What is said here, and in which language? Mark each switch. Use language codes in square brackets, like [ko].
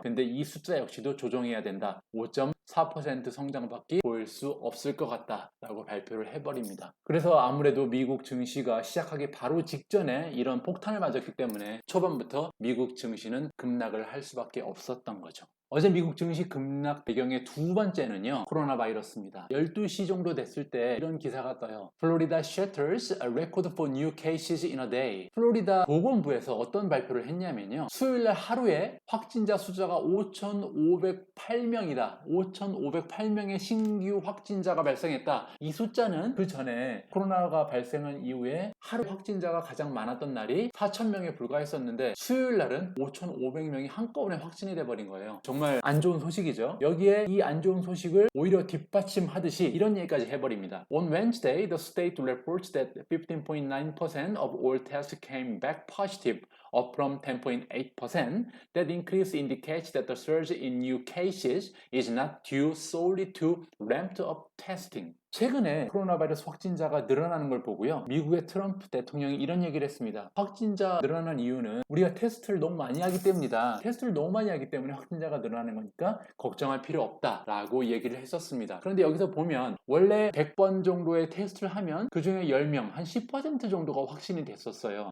[ko] 근데 이 숫자 역시도 조정해야 된다. 5.4% 성장밖에 보일 수 없을 것 같다 라고 발표를 해버립니다. 그래서 아무래도 미국 증시가 시작하기 바로 직전에 이런 폭탄을 맞았기 때문에 초반부터 미국 증시는 급락을 할 수밖에 없었던 거죠. 어제 미국 증시 급락 배경의 두 번째는요, 코로나 바이러스입니다. 12시 정도 됐을 때 이런 기사가 떠요. [en] Florida shatters a record for new cases in a day. [ko] 플로리다 보건부에서 어떤 발표를 했냐면요, 수요일날 하루에 확진자 숫자가 5,508명이다. 5,508명의 신규 확진자가 발생했다. 이 숫자는 그 전에 코로나가 발생한 이후에 하루 확진자가 가장 많았던 날이 4,000명에 불과했었는데 수요일날은 5,500명이 한꺼번에 확진이 돼버린 거예요. 정말 안 좋은 소식이죠. 여기에 이 안 좋은 소식을 오히려 뒷받침하듯이 이런 얘기까지 해버립니다. [en] On Wednesday, the state reports that 15.9% of all tests came back positive, up from 10.8%. That increase indicates that the surge in new cases is not due solely to ramped up testing. [ko] 최근에 코로나 바이러스 확진자가 늘어나는 걸 보고요, 미국의 트럼프 대통령이 이런 얘기를 했습니다. 확진자 늘어난 이유는 우리가 테스트를 너무 많이 하기 때문이다. 테스트를 너무 많이 하기 때문에 확진자가 늘어나는 거니까 걱정할 필요 없다라고 얘기를 했었습니다. 그런데 여기서 보면 원래 100번 정도의 테스트를 하면 그 중에 10명, 한 10% 정도가 확진이 됐었어요.